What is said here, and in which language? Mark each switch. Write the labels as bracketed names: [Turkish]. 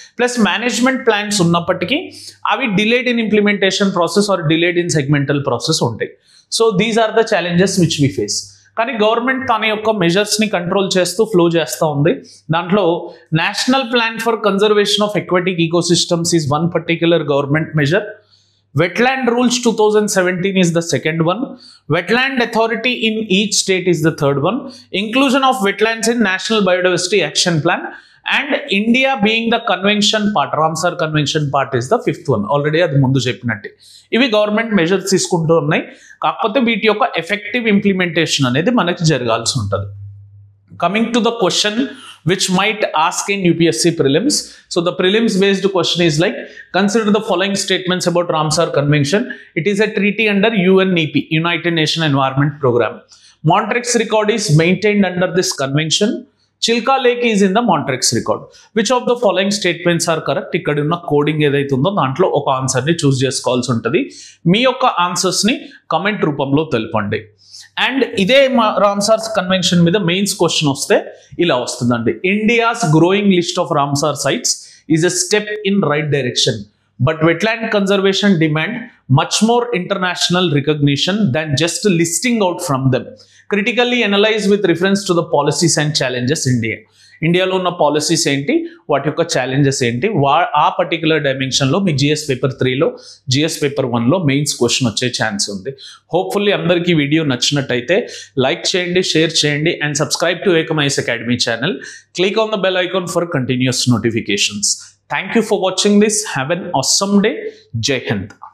[English] plus management plans [Telugu] ఉన్నప్పటికీ అవి [English] delayed in implementation process or delayed in segmental process [Telugu] ఉంటాయి. [English] So these are the challenges which we face. [Telugu] కానీ government తన యొక్క మెజర్స్ని control చేస్తూ flow చేస్తూ ఉంది. [English] దాంట్లో national plan for conservation of aquatic ecosystems is one particular government measure. Wetland Rules 2017 is the second one. Wetland Authority in each state is the third one. Inclusion of wetlands in National Biodiversity Action Plan. And India being the convention part, Ramsar Convention part is the fifth one. [Telugu] Already అది ముందు చెప్పినట్టే ఇవి government measures తీసుకుంటూ ఉన్నాయి. కాకపోతే వీటి యొక్క effective implementation అనేది మనకి జరగాల్సి ఉంటుంది. [English] Coming to the question which might ask in UPSC prelims. So the prelims based question is like, consider the following statements about Ramsar Convention. It is a treaty under UNEP, United Nations Environment Program. Montreux record is maintained under this convention. Chilka Lake is in the Montreux record. Which of the following statements are correct? [Telugu] ఇక్కడ ఉన్న coding ఏదైతే ఉందో దాంట్లో ఒక ఆన్సర్ని చూస్ చేసుకోవాల్సి ఉంటుంది. మీ యొక్క ఆన్సర్స్ని కమెంట్ రూపంలో తెలపండి. అండ్ ఇదే రామ్సార్ కన్వెన్షన్ మీద మెయిన్స్ క్వశ్చన్ వస్తే ఇలా వస్తుందండి. [English] India's growing list of Ramsar sites is a step in right direction, but wetland conservation demand much more international recognition than just listing out from them. Critically analyze with reference to the policies and challenges [Telugu] ఇండియాలో ఉన్న policies ఏంటి, వాటి యొక్క challenges ఏంటి, ఆ particular డైమెన్షన్లో మీ GS paper 3లో GS paper 1లో mains question వచ్చే chance ఉంది. Hopefully అందరికీ వీడియో నచ్చినట్టయితే లైక్ చేయండి, షేర్ చేయండి and subscribe to Ekam IAS academy channel. [English] Click on the bell icon for continuous notifications. Thank you for watching this. Have an awesome day. Jai Hind.